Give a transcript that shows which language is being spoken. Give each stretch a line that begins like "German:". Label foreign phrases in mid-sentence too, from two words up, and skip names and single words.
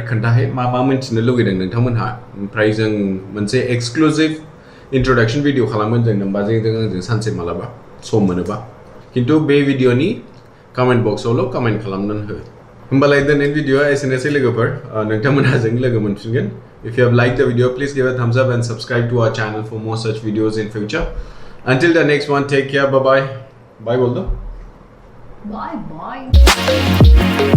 Bodo: खोन्थाहै मा मिन्थिनो लुगैदों नोंथांमोनहा ओमफ्राय जों मोनसे
English: exclusive introduction video
Bodo: खालामगोन जों नोंबाजैजों आंजों सानसे मालाबा सम मोनोबा किन्तु बे भिडिअनि
English: comment box'
Bodo: कमेन्ट खालामनानै हो होमबालाय दिनैनि भिडिअआ एसेनोसै लोगोफोर नोंथांमोनहा जों लोगो मोनफिनगोन
English: if you have liked the video please give a thumbs up and subscribe to our channel for more such videos in future until the next one take care bye bye Bodo Bye.